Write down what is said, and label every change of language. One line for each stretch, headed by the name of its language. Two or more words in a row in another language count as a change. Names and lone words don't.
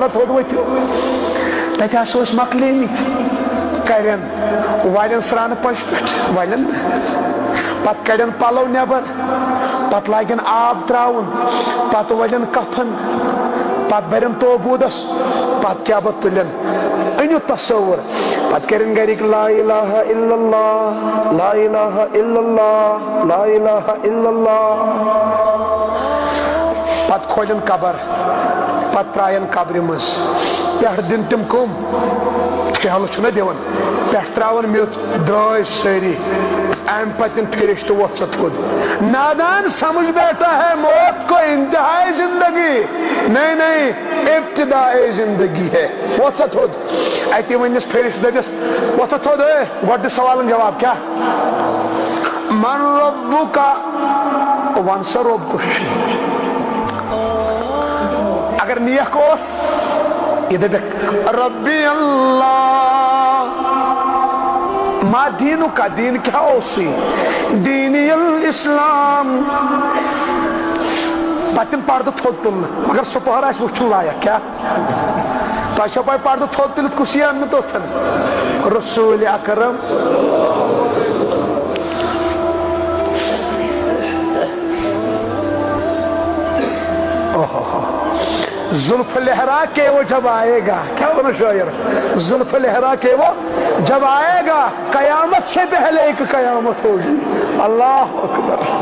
Kashmiri: تھوٚد ؤتھِو تتہِ ہسا ٲسۍ مۄکلیمٕتۍ کرن والن سرانہٕ پش پٮ۪ٹھ والن پتہٕ کڑن پلو نٮ۪بر پتہٕ لاگن آب تراون پتہٕ ولن کفن پتہٕ برن توبوٗدس پتہٕ کیاہ بہٕ تُلن أنِو تصور پتہٕ کرن گرِک
Arabic: لا الہ الا اللہ لا الہ الا اللہ لا الہ الا اللہ
Kashmiri: پتہٕ کھولن قبر پتہٕ ترٛاین قبرِ منٛز پٮ۪ٹھٕ دِن تِم کٕم ٹھیلہٕ چھُنہ دِوان پٮ۪ٹھٕ ترٛاوان میٚژ درٛاے سٲری ام پتن فرشتہ ووت سا تھوٚد
Urdu: نادان سمجھ بیٹھا ہے موت کو انتہائی زندگی نہیں ابتدائی زندگی ہے
Kashmiri: ووت سا تھوٚد اتی ونس فرشتہ دپس ووت سا تھوٚد اے گۄڈٕ دِ سوالن جواب کیا
Arabic: من ربک
Kashmiri: ون سا رب کُس چھُ اگر نیک اوس یہ دپکھ
Arabic: ربی اللہ ما دینو
Kashmiri: کا دین کیا اوسی
Arabic: دینی الاسلام
Kashmiri: پتن پردہ تھوٚد تُلنہٕ مگر سپہر آسہِ وٕچھُن لایق کیا تۄہہِ چھو پاے پردہ تھوٚد تُلِتھ کُس یی اننہٕ توٚتھن رسول اکرم
Urdu: زلف لہرا کے وہ جب آئے گا کیا بنا شاعر زلف لہرا کے وہ جب آئے گا قیامت سے پہلے ایک قیامت ہوگی اللہ اکبر